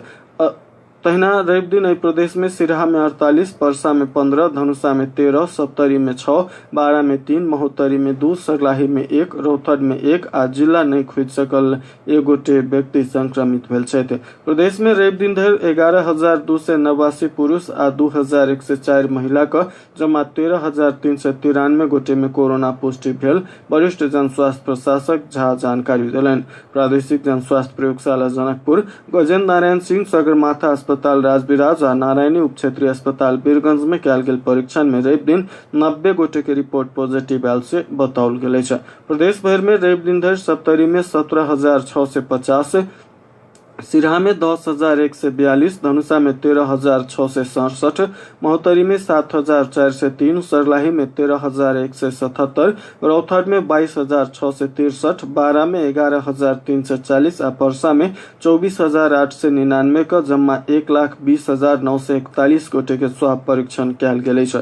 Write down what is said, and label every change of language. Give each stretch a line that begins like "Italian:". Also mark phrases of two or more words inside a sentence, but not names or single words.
Maithili: तहिना रवि दिन प्रदेश में सिरहा में 48, परसा में 15, धनुषा में 13, सप्तरी में 6, बारा में 3, महोत्तरी में 2, सरलाही में 1, रौथट में 1 आ जिला नहीं खुज सकल 1 गोटे व्यक्ति संक्रमित भेल छथि। प्रदेश में रवि दिन धरि 11,289 पुरुष आ 2,104 महिला का जमा 13,393 गोटे में कोरोना पुष्टि भेल। वरिष्ठ जन स्वास्थ्य प्रशासक झा जानकारी देलनि। प्रादेशिक जन स्वास्थ्य प्रयोगशाला जनकपुर, गजेन्द्र नारायण सिंह सगरमाथा अस्पताल राजविराज आ नारायणी उप क्षेत्रीय अस्पताल बीरगंज में कयल गेल परीक्षण में रवि दिन 90 गोटे के
English: report positive
Maithili: आयल से बताओल गेल अछि। प्रदेश भर में रवि दिन धरि सप्तरी में 17,650, सिरहा में 10,142, धनुषा में 13,667, महोत्तरी में 7,403, सरलाही में 13,177, रौथट में 22,663, बारा में 11,340 आ परसा में 24,899 का जमा 1,20,941 गोटे के स्वाब परीक्षण कयल गेल अछि।